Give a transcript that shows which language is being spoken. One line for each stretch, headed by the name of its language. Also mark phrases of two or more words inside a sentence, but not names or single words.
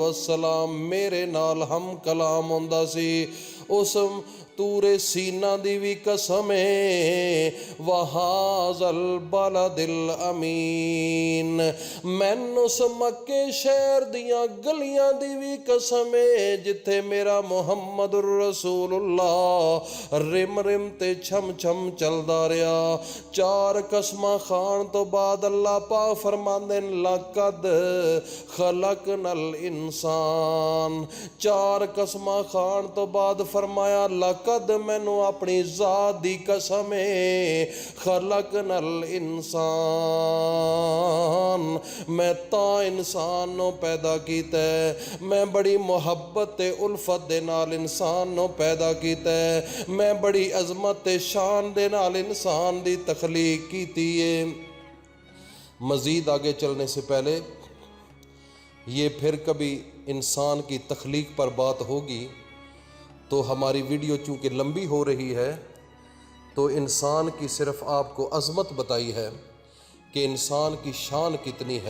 Punjabi: والسلام میرے نال ہم کلام ہوندا سی، اس طور سینا دی بھی قسم ہے,
Arabic: وهذا البلد الأمين,
Punjabi: مین اس مکے شہر دیاں گلیاں دی بھی قسم ہے جتھے میرا محمد رسول اللہ رم رم تے چھم چھم چلدا رہا. چار قسماں کھان تو بعد اللہ پاک فرماندے
Arabic: لقد خلقنا الإنسان,
Punjabi: چار قسماں کھان تو بعد فرمایا لقد مینوں اپنی ذات دی قسم ہے، خلقنا انسان، میں تاں انسان نوں پیدا کیتا ہے، میں بڑی محبت تے الفت دے نال انسان نوں پیدا کیتا ہے، میں بڑی عظمت تے شان دے نال انسان دی تخلیق کیتی ہے.
Urdu: مزید آگے چلنے سے پہلے یہ پھر کبھی انسان کی تخلیق پر بات ہوگی تو ہماری ویڈیو چونکہ لمبی ہو رہی ہے تو انسان کی صرف آپ کو عظمت بتائی ہے کہ انسان کی شان کتنی ہے.